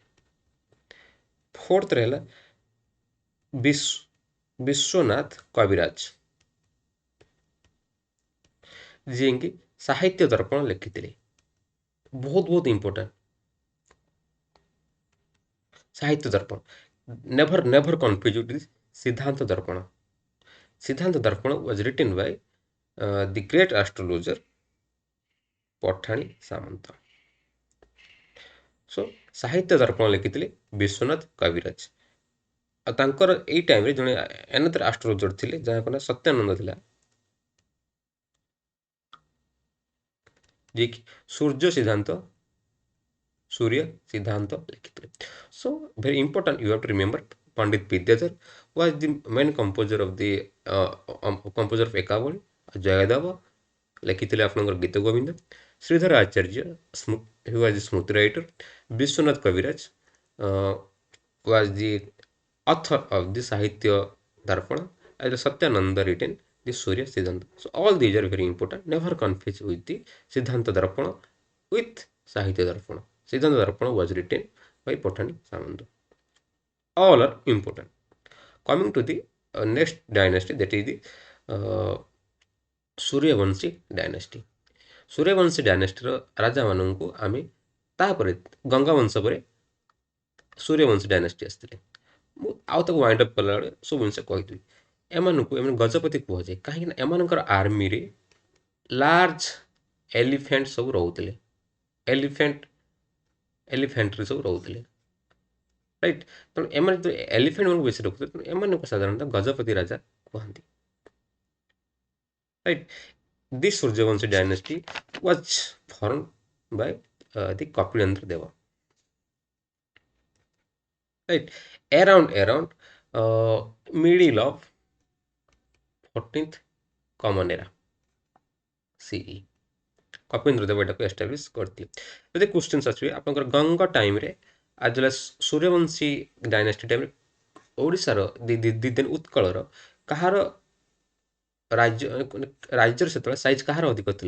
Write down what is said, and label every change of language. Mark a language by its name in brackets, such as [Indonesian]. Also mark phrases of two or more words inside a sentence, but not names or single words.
[Odia] ଫୋର୍ଥରେ ହେଲା ବିଶ୍ୱନାଥ କବିରାଜ, ଯିଏକି ସାହିତ୍ୟ ଦର୍ପଣ ଲେଖିଥିଲେ। ବହୁତ ବହୁତ ଇମ୍ପୋର୍ଟାଣ୍ଟ ସାହିତ୍ୟ ଦର୍ପଣ। [English] never confuse with ସିଦ୍ଧାନ୍ତ ଦର୍ପଣ। ସିଦ୍ଧାନ୍ତ ଦର୍ପଣ was written by the great astrologer ପଠାଣି ସାମନ୍ତ। [Odia] ସୋ ସାହିତ୍ୟ ଦର୍ପଣ ଲେଖିଥିଲେ ବିଶ୍ୱନାଥ କବିରାଜ। ଆଉ ତାଙ୍କର ଏଇ ଟାଇମରେ ଜଣେ [English] another astrologer [Odia] ଥିଲେ ଯାହାଙ୍କ ନାଁ ସତ୍ୟାନନ୍ଦ ଥିଲା, ଯିଏକି ସୂର୍ଯ୍ୟ ସିଦ୍ଧାନ୍ତ ଲେଖିଥିଲେ। [English] so very important you have to remember ପଣ୍ଡିତ ବିଦ୍ୟାଧର was the main composer of the composer of ଏକାବଳି। [Odia] ଜୟଦେବ ଲେଖିଥିଲେ ଆପଣଙ୍କର ଗୀତ ଗୋବିନ୍ଦ। [English] ଶ୍ରୀଧର ଆଚାର୍ଯ୍ୟ who was the ସ୍ମୃତି ରାଇଟର। ବିଶ୍ୱନାଥ କବିରାଜ was the author of the ସାହିତ୍ୟ ଦର୍ପଣ। and Satyananda written the Surya Siddhanta. So all these are very important. Never confuse with the Siddhanta Darpana with Sahitya Darpana. Siddhanta Darpana was written by Patani Samanta. All are important. Coming to the next dynasty, that is the Suryavanshi dynasty. [Odia] Suryavanshi dynasty ରାଜା ମାନଙ୍କୁ ଆମେ ତାପରେ ଗଙ୍ଗା ବଂଶ ପରେ ସୂର୍ଯ୍ୟବଂଶୀ ଡାଇନାଷ୍ଟି ଆସିଥିଲେ। ମୁଁ ଆଉ ତାକୁ [English] wind up [Odia] କଲାବେଳେ ସବୁ ଜିନିଷ କହିଦେବି। ଏମାନଙ୍କୁ ଏମାନେ ଗଜପତି କୁହାଯାଏ, କାହିଁକିନା ଏମାନଙ୍କର ଆର୍ମିରେ [English] large elephant [Odia] ସବୁ ରହୁଥିଲେ। ଏଲିଫେଣ୍ଟରେ ସବୁ ରହୁଥିଲେ, ରାଇଟ୍। ତେଣୁ ଏମାନେ ଯେତେବେଳେ ଏଲିଫେଣ୍ଟ ମାନଙ୍କୁ ବେଶୀ ରଖୁଥିଲେ, ତେଣୁ ଏମାନଙ୍କୁ ସାଧାରଣତଃ ଗଜପତି ରାଜା କୁହନ୍ତି, ରାଇଟ୍। [English] This Suryavanshi dynasty was formed by the Kapilendra Deva, right? Around middle of 14th common era CE [Odia] କପିଳେନ୍ଦ୍ର ଦେବ ଏଟାକୁ ଏଷ୍ଟାବ୍ଲିଶ କରିଥିଲେ। ଯଦି କ୍ୱେଶ୍ଚିନ୍ସ ଆସିବେ ଆପଣଙ୍କର ଗଙ୍ଗ ଟାଇମରେ [English] as well as [Odia] ସୂର୍ଯ୍ୟବଂଶୀ ଡାଇନାଷ୍ଟି ଟାଇମରେ ଓଡ଼ିଶାର ଦିନ ଉତ୍କଳର କାହାର ରାଜ୍ୟର ସେତେବେଳେ ସାଇଜ୍ କାହାର ଅଧିକ ଥିଲା?